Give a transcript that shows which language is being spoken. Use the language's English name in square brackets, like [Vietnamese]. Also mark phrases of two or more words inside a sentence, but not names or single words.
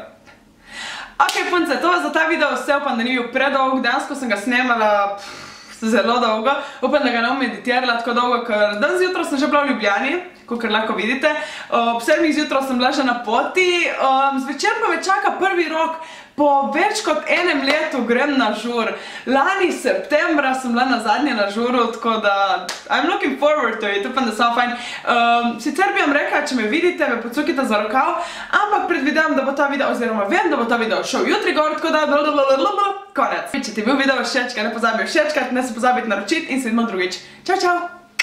[Slovenian] Ok, punce, to je za ta video vse, upam, da ni bil predolg, dejansko sem ga snemala zelo dolgo, upam, da ga ne bom editirala tako dolgo, ker dan zjutraj sem že bila v Ljubljani, kakor lahko vidite, ob 7 zjutraj sem bila že na poti, zvečer pa me čaka prvi rok. Po več kot enem letu grem na žur. Lani septembra sem bila nazadnje na žuru, tako da [English] I'm looking forward to it, [Slovenian] upam, da samo fajn. Sicer bi vam rekla, če me vidite, me pocukite za rokav, ampak predvidevam, da bo ta video, oziroma vem, da bo ta video šel jutri gor, tako da konec. Če ti je bil video všečka, ne pozabi všečkati, ne se pozabiti naročiti in se vidimo drugič. Čau, čau!